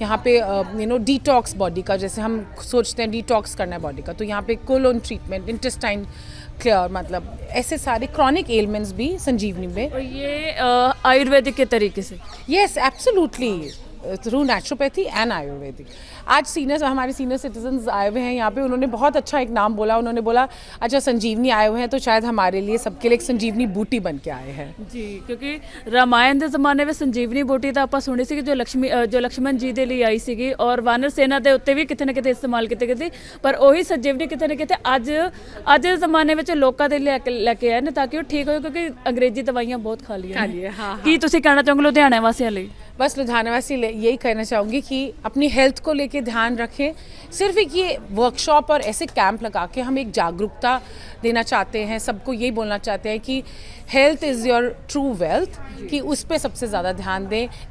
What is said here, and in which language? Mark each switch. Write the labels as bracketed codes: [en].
[hi] यहाँ पे detox body का, जैसे हम सोचते हैं डिटॉक्स करना है बॉडी का, तो यहाँ पे कोलोन ट्रीटमेंट, इंटेस्टाइन क्लियर, मतलब ऐसे सारे क्रॉनिक एलिमेंट्स भी संजीवनी में। और ये आयुर्वेदिक के तरीके से? Yes, absolutely. Through naturopathy and Ayurvedic. आज हमारे सीनियर सिटीजन्स आए हुए हैं यहाँ पे, उन्होंने बहुत अच्छा एक नाम बोला। उन्होंने बोला अच्छा संजीवनी आए हुए हैं तो शायद हमारे लिए सबके लिए एक संजीवनी बूटी बन के आए हैं [pa] ਜੀ, ਕਿਉਂਕਿ ਰਾਮਾਇਣ ਦੇ ਜ਼ਮਾਨੇ ਵਿੱਚ ਸੰਜੀਵਨੀ ਬੂਟੀ ਤਾਂ ਆਪਾਂ ਸੁਣੀ ਸੀ ਕਿ ਜੋ ਲਕਸ਼ਮਣ ਜੀ ਦੇ ਲਈ ਆਈ ਸੀਗੀ ਔਰ ਵਾਨਰ ਸੇਨਾ ਦੇ ਉੱਤੇ ਵੀ ਕਿਤੇ ਨਾ ਕਿਤੇ ਇਸਤੇਮਾਲ ਕੀਤੀ ਗਈ ਸੀ, ਪਰ ਉਹੀ ਸੰਜੀਵਨੀ ਕਿਤੇ ਨਾ ਕਿਤੇ ਅੱਜ ਦੇ ਜ਼ਮਾਨੇ ਵਿੱਚ ਲੋਕਾਂ ਦੇ ਲੈ ਕੇ ਆਏ ਨੇ ਤਾਂ ਕਿ ਉਹ ਠੀਕ ਹੋਏ, ਕਿਉਂਕਿ ਅੰਗਰੇਜ਼ੀ ਦਵਾਈਆਂ ਬਹੁਤ ਖਾ ਲਈਆਂ ਨੇ। [hi] हाँ [pa] ਕੀ ਤੁਸੀਂ ਕਹਿਣਾ ਚਾਹੋਗੇ ਲੁਧਿਆਣਾ ਵਾਸੀਆਂ ਲਈ? [hi] बस लुधियाना वासी यही कहना चाहूँगी कि अपनी हेल्थ को लेके ध्यान रखें। सिर्फ एक ये वर्कशॉप और ऐसे कैंप लगा के हम एक जागरूकता देना चाहते हैं, सबको यही बोलना चाहते हैं कि [en] health is your true wealth, [hi] कि उस पर सबसे ज़्यादा ध्यान दें।